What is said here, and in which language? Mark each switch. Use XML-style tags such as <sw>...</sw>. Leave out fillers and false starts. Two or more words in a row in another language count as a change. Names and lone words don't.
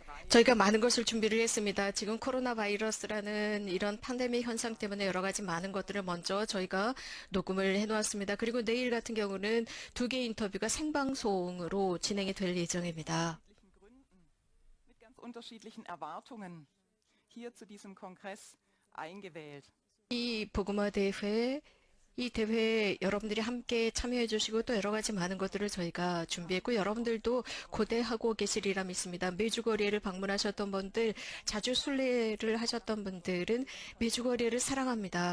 <ko>저희가 많은 것을 준비를 했습니다. 지금 코로나 바이러스라는 이런 팬데믹 현상 때문에 여러 가지 많은 것들을 먼저 저희가 녹음을 해놓았습니다. 그리고 내일 같은 경우는 두 개 인터뷰가 생방송으로 진행이 될 예정입니다.</ko> <de>Mit ganz unterschiedlichen Erwartungen hier zu diesem Kongress eingewählt.</de> <ko>이 복음화 대회, 이 대회에 여러분들이 함께 참여해 주시고 또 여러 가지 많은 것들을 저희가 준비했고 여러분들도 고대하고 계시리라 믿습니다. 메주거리를 방문하셨던 분들, 자주 순례를 하셨던 분들은 메주거리를 사랑합니다.</ko>